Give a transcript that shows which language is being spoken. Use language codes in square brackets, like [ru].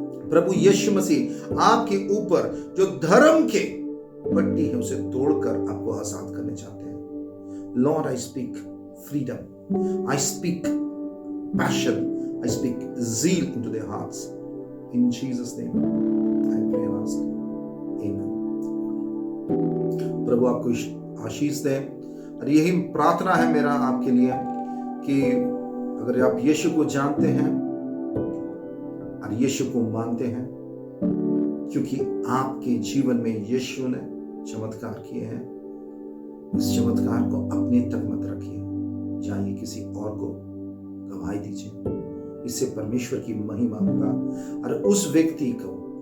[hi] प्रभु यीशु मसीह आपके ऊपर जो धर्म के पट्टी है उसे तोड़कर आपको आजाद करने चाहते हैं। [en] Lord, I speak freedom, I speak passion, I speak zeal into their hearts. In Jesus' name, I pray and ask. Amen. [hi] प्रभु आपको आशीष दे और यही प्रार्थना है मेरा आपके लिए कि अगर आप यीशु को जानते हैं और यीशु को मानते हैं, क्योंकि आपके जीवन में यीशु ने चमत्कार किए हैं, इस चमत्कार को अपने तक मत रखिए, जाइए किसी और को गवाही दीजिए। इससे परमेश्वर की महिमा होगा और उस व्यक्ति को